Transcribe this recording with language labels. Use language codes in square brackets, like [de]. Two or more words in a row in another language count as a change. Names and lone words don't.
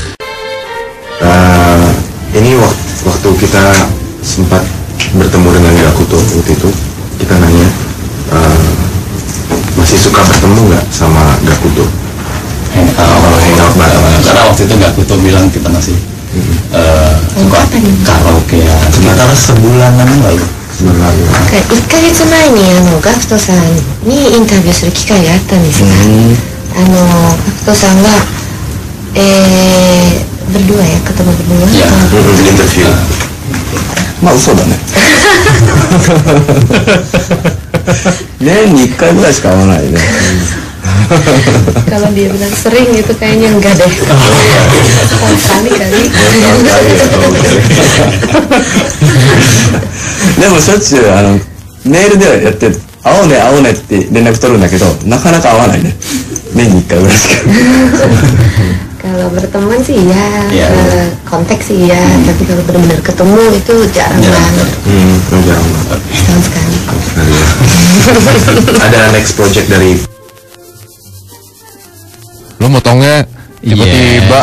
[id] Ini waktu kita sempat bertemu dengan Gakuto waktu itu kita nanya masih suka bertemu nggak sama Gakuto? Hangout bareng. Karena waktu itu Gakuto bilang kita masih suka karaoke ya. Sekitar sebulanan lalu. [ja] 1 ヶ月前にガクトさんにインタビューする機会があったんですが、ガクトさんが、 [id] berdua ya ketemu berdua. Ya, interview. [ja] まあ嘘だね年に1回ぐらいしか会わないね [id] Kalau dia bilang sering itu kayaknya enggak deh. Sekali kali. [ja] でもしょっちゅうメールではやって会おうね会おうねって連絡取るんだけどなかなか会わないね年に1回ぐらいしか [id] Kalau berteman sih ya, konteks sih ya, tapi kalau benar-benar ketemu itu jarang banget. Jarang banget. Setahun sekali. Ada [en] next project [id] dari Lo motongnya tiba-tiba.